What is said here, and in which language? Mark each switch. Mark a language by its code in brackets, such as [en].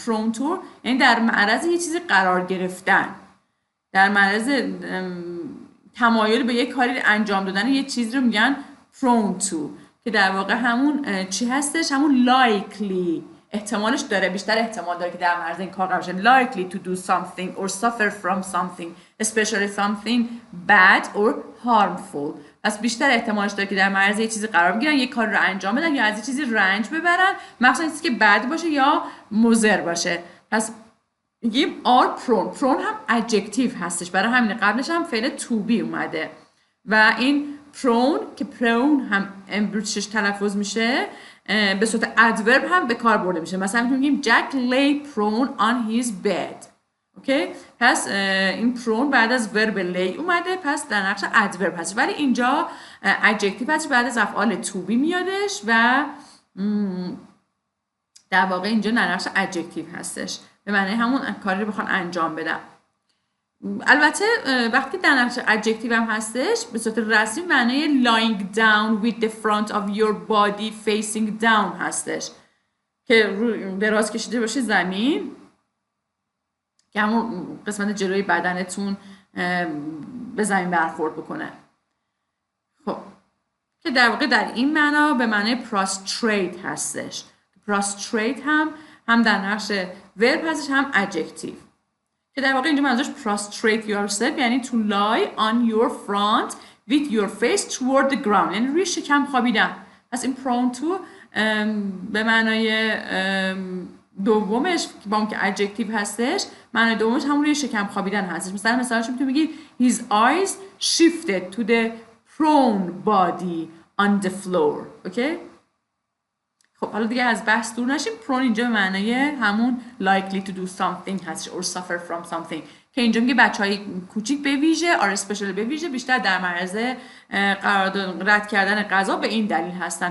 [fa] Prone to یعنی در معرض یه چیزی قرار گرفتن، در معرض تمایل به یک کاری انجام دادن یه چیزی رو میگن prone to، که در واقع همون چی هستش؟ همون likely، احتمالش داره، بیشتر احتمال داره که در معرض این کار قرار بشه. [en] likely to do something or suffer from something especially something bad or harmful. [fa] پس بیشتر احتمالش داره که در معرض یه چیزی قرار بگیرن، یک کار رو انجام بدن یا از یه چیزی رنج ببرن، مخصوصا چیزی که بد باشه یا مضر باشه. پس میگیم are prone. prone هم adjective هستش، برای همین قبلش هم فعل to be اومده و این prone که prone هم امبریتیش تلفظ میشه به صورت ادورب هم به کار برده میشه. مثلا میگیم [en] Jack lay prone on his bed. [fa] اوکی؟ پس این prone بعد از ورب lay اومده، پس در نقش ادورب هست، ولی اینجا adjective هست بعد از افعال to be میادش و در واقع اینجا در نقش adjective هستش، به معنی همون کاری رو بخوان انجام بدن. البته وقتی در نقش adjective هم هستش به صورت رسمی معنی [en] lying down with the front of your body facing down [fa] هستش، که رو دراز کشیده باشه زمین، که همون قسمت جلوی بدنتون به زمین برخورد بکنه. خب که در واقع در این معنا به معنی prostrate هستش. prostrate هم در نقش verb هستش هم adjective که در واقع اینجا منظورش prostrate yourself یعنی [en] to lie on your front with your face toward the ground [fa] یعنی روی شکم خوابیدن. پس این prone to به معنای دومش با اون که adjective هستش معنای دومش همون روی شکم خوابیدن هستش. مثالش میتونی بگی [en] his eyes shifted to the prone body on the floor. [fa] اوکی؟ خب حالا دیگه از بحث دور نشیم. prone اینجا به معنای همون [en] likely to do something [fa] هستش [en] or suffer from something [fa] که اینجا میگه بچهای کوچیک به ویژه or especially به ویژه بیشتر در معرض رد کردن غذا به این دلیل هستن.